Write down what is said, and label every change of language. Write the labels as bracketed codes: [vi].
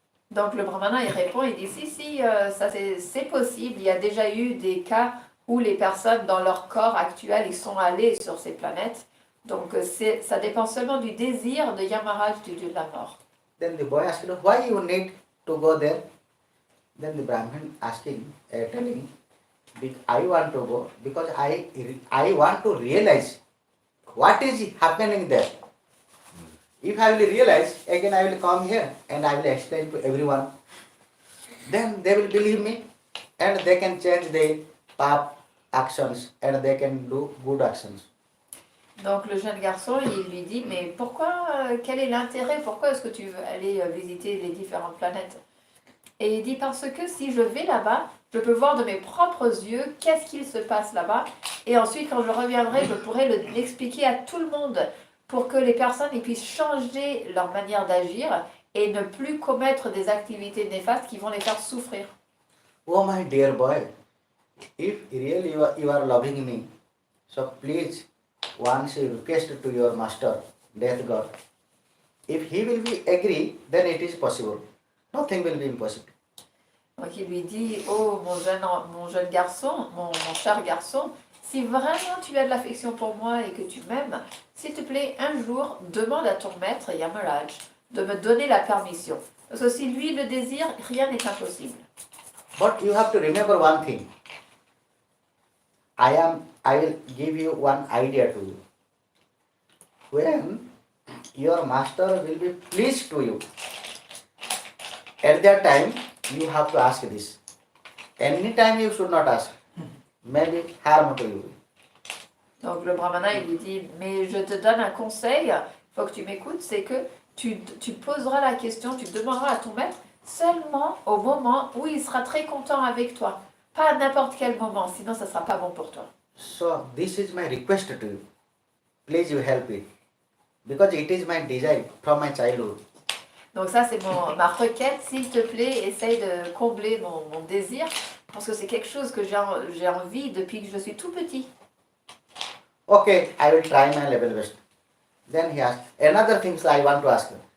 [fr] Donc le brahmana il répond, il dit si, ça c'est possible. Il y a déjà eu des cas où les personnes dans leur corps actuel ils sont allés sur ces planètes. Donc ça dépend seulement du désir de Yamaraj, du dieu de la mort. [en] Then the boy asked, why you need to go there? Then the Brahmin asking, telling, I want to go because I want to realize what is happening there. If I will realize, again I will come here and I will explain to everyone. Then they will believe me and they can change their pap actions and they can do good actions. [fr] Donc le jeune garçon, il lui dit, mais pourquoi, quel est l'intérêt, pourquoi est-ce que tu veux aller visiter les différentes planètes? Et il dit, parce que si je vais là-bas, je peux voir de mes propres yeux qu'est-ce qu'il se passe là-bas. Et ensuite, quand je reviendrai, je pourrai l'expliquer à tout le monde pour que les personnes ils puissent changer leur manière d'agir et ne plus commettre des activités néfastes qui vont les faire souffrir. [en] Oh my dear boy, if really you are loving me, so please once you request to your master, death god. If he will be agree, then it is possible. Nothing will be impossible. [fr] Donc il lui dit, oh mon jeune garçon, mon cher garçon, si vraiment tu as de l'affection pour moi et que tu m'aimes, s'il te plaît, un jour, demande à ton maître, Yamaraj, de me donner la permission. Parce que si lui le désire, rien n'est impossible. [en] But you have to remember one thing. I will give you one idea to you. When your master will be pleased to you, at that time you have to ask this. Anytime you should not ask. Maybe harm to you. [fr] Donc le brahmana il lui dit, mais je te donne un conseil, il faut que tu m'écoutes, c'est que tu poseras la question, tu demanderas à ton maître seulement au moment où il sera très content avec toi. Pas à n'importe quel moment, sinon ça ne sera pas bon pour toi. [en] So this is my request to you. Please you help it. Because it is my desire from my childhood. [fr] Donc ça c'est ma requête, s'il te plaît, essaye de combler mon désir, parce que c'est quelque chose que j'ai envie depuis que je suis tout petit. [en] Okay, I will try my level best. Then he asked, another thing I want to ask you.